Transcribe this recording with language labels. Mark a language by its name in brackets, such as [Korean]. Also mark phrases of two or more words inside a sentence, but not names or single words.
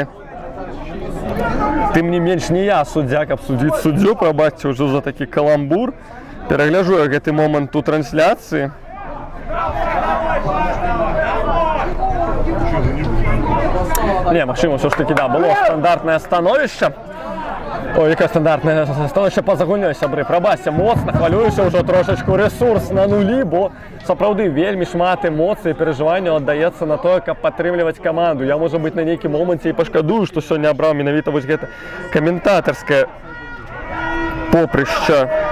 [Belarusian] Тым не менш, не я суддзя, каб судзіць суддзю, прабачце ўжо за такі каламбур. Перагляджу я гэты момант у трансляцыі. Не, магчыма, ўсё ж такі, да, было стандартнае становішча. [Ukrainian] Ой, яке стандартне [Belarusian] становішча па-за гульнёй, сябры. Прабачце, моцна хвалююся, ўжо трошачку ресурс на нулі, бо сапраўды вельмі шмат эмоцый і перажыванняў аддаецца на тое, каб падтрымліваць каманду. Я, можа быць, на нейкім моманце і пашкадую, што сёння абраў менавіта вось гэта каментатарскае попрышча.